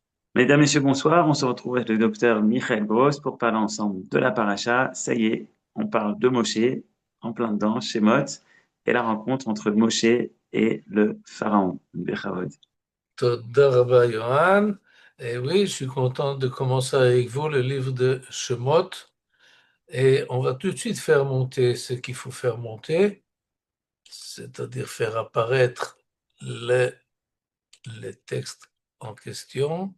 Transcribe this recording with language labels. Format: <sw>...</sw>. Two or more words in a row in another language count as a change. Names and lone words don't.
<fr>Mesdames, Messieurs, bonsoir. On se retrouve avec le docteur Michael Gross pour parler ensemble de la paracha. Ça y est, on parle de Moshe en plein dedans, chez Mot, et la rencontre entre Moshe et le pharaon. Bechavod.</fr> <he>תודה רבה Yohan.</he> <fr>Et oui, je suis content de commencer avec vous le livre de Shemot. Et on va tout de suite faire monter ce qu'il faut faire monter, c'est-à-dire faire apparaître les, les textes en question.</fr>